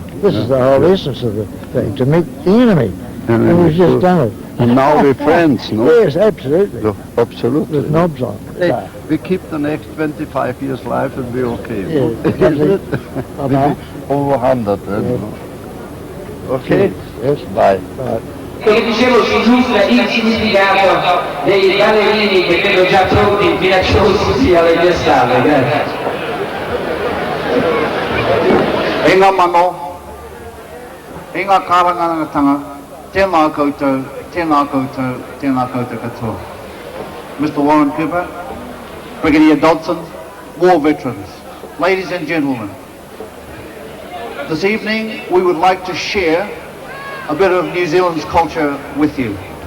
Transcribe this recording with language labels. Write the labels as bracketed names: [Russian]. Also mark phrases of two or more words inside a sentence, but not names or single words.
[English] This is the whole essence of the thing, to meet the enemy. And we've just done it. And now we're friends, no? Yes, absolutely. Absolutely. With knobs on. Hey, we keep the next 25 years life and we're okay. Yeah, no? exactly. Over 100. Okay? Yes. Bye. [Italian] Che dicevo si illustra il significato dei ballerini che vedo già pronti, minacciosi sia alle mie spalle. Grazie. [Māori] Inga mano, inga karangatanga, tēnā koutou, tēnā koutou, tēnā koutou katoa. [English] Mr. Warren Cooper, Brigadier Dodson, war veterans, ladies and gentlemen, this evening we would like to share a bit of New Zealand's culture with you.